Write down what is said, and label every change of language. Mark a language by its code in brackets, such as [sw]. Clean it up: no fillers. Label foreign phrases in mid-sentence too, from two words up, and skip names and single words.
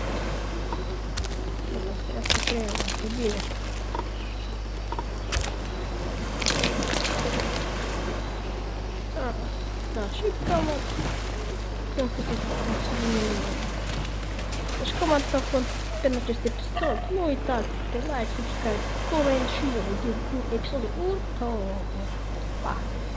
[pt] Essa aqui é uma subida. Ah, tá, calma. Não sei se eu acho que eu mato pelo [ro] acest episod. Nu uitați de [en] like, subscribe, [ro] coment și eu. Episodul 1. Pa!